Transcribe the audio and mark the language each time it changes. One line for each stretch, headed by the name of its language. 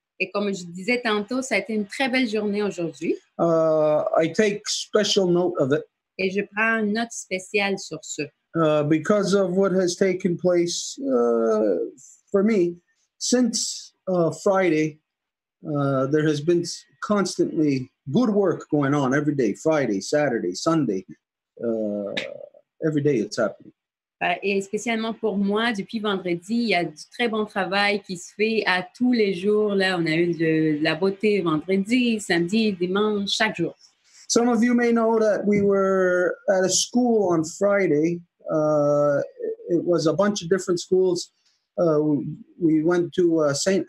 French: Et comme je disais tantôt, ça a été une très belle journée aujourd'hui.
English: I take special note of it.
French: Et je prends une note spéciale sur ce.
English: Because of what has taken place for me since Friday, there has been constantly good work going on every day, Friday, Saturday, Sunday. Every day it's happening.
French: Et spécialement pour moi, depuis vendredi, il y a du très bon travail qui se fait à tous les jours. Là, on a eu de la beauté vendredi, samedi, dimanche, chaque jour.
English: Some of you may know that we were at a school on Friday. It was a bunch of different schools. We went to St.